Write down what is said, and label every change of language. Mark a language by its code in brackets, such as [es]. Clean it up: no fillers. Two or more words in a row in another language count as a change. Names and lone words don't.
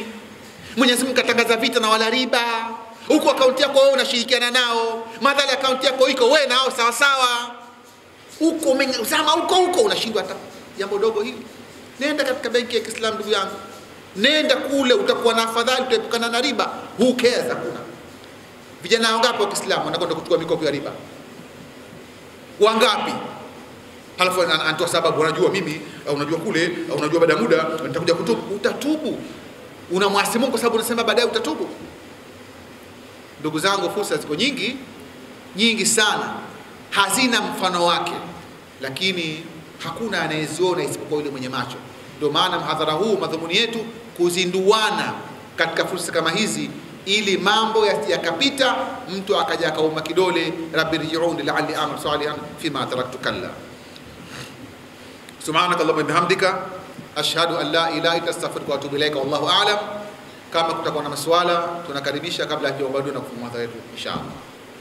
[sw] Mwenyezi Mungu katangaza vita na wala riba. Huko akaunti yako wewe unashirikiana nao, madhali akaunti yako iko wewe nao sawa sawa. Huko umezama huko unashindwa hata jambo dogo hili. Nenda katika benki ya Kiislamu ndugu yangu, nenda kule, utakuwa na afadhali, utaepukana na riba. [en] Who cares? [sw] Hakuna. Vijana wangapi wa Kiislamu wanakwenda kuchukua mikopo ya riba? Wangapi? Halafu anatoa sababu, unajua mimi, unajua kule, unajua baada ya muda nitakuja kutubu. Utatubu. Unamwasi Mungu kwa sababu unasema baadaye utatubu. Ndugu zangu, fursa ziko nyingi sana, hazina mfano wake, lakini hakuna anayeziona isipokuwa yule mwenye macho. Ndio maana mhadhara huu madhumuni yetu kuzinduana katika fursa kama hizi, ili mambo yakapita mtu akaja akauma kidole, [ar] رب ارجعون لعلي أعمل صالحا فيما تركت كلا. سبحانك اللهم وبحمدك أشهد أن لا إله إلا أنت أستغفرك وأتوب إليك والله أعلم. [sw] Kama kutakuwa na maswala tunakaribisha kabla ya kuomba dua na kufunga yetu inshallah.